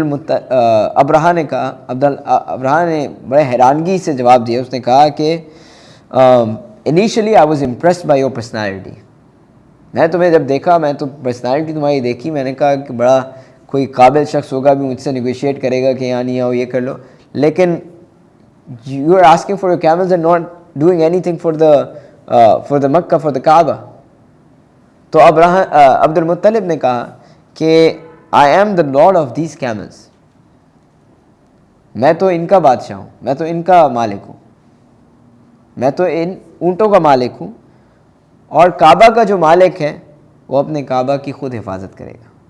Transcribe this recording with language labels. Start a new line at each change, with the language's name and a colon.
Urdu: ابرہا نے کہا, ابرہا نے بڑے حیرانگی سے جواب دیا. اس نے کہا کہ
English: Initially I was impressed by your personality.
Urdu: میں تمہیں جب دیکھا, میں تو پرسنالٹی تمہاری دیکھی, میں نے کہا کہ بڑا کوئی قابل شخص ہوگا, بھی مجھ سے نیگوشیٹ کرے گا کہ یہاں نہیں آؤ, یہ کر لو.
English: لیکن you are asking for your camels and not doing anything for the Mecca, for the Kaaba.
Urdu: تو عبد المطلب نے کہا کہ
English: I am the lord of these camels,
Urdu: میں تو ان کا بادشاہ ہوں, میں تو ان کا مالک ہوں, میں تو ان اونٹوں کا مالک ہوں, اور کعبہ کا جو مالک ہے وہ اپنے کعبہ کی خود حفاظت کرے گا.